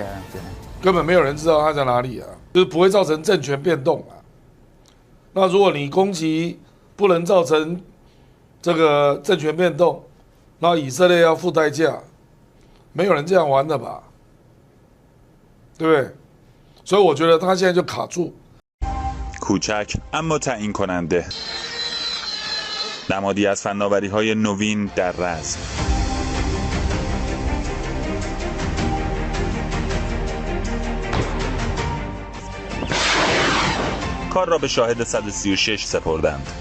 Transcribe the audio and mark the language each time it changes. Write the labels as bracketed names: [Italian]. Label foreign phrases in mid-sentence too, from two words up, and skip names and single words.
[Chinese] 根本没有人知道他在哪里啊，就是不会造成政权变动啊。那如果你攻击不能造成这个政权变动，那以色列要付代价，没有人这样玩的吧？对不对？所以我觉得他现在就卡住。 [Persian] کوچک اما تعیین کننده نمادی از فناوری‌های نوین در رزم کار را به شاهد 136 سپردند.